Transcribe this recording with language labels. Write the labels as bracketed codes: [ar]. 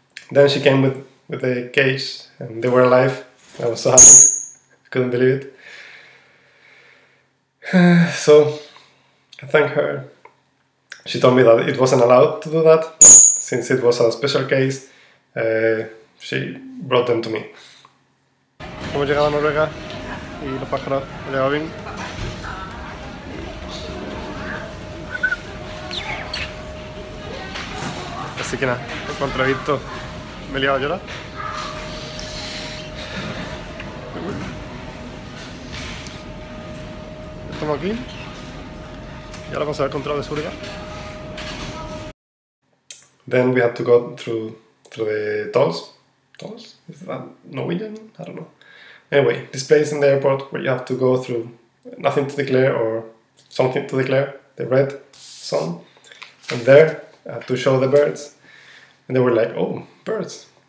[en] Then she came with the cage, and they were alive. I was so happy, I couldn't believe it. So I thank her. She told me that it wasn't allowed to do that, since it was a special case. She brought them to me. [es] Hemos llegado a Noruega y los pájaros han llegado bien. Así que nada, en cuanto he visto, me he liado a llorar. Estamos aquí y ahora vamos a ver el control de seguridad. [en] Then we had to go through the tolls. Tolls? Is that Norwegian? I don't know. Anyway, this place in the airport where you have to go through nothing to declare or something to declare, the red zone. And there I had to show the birds. And they were like, oh, birds.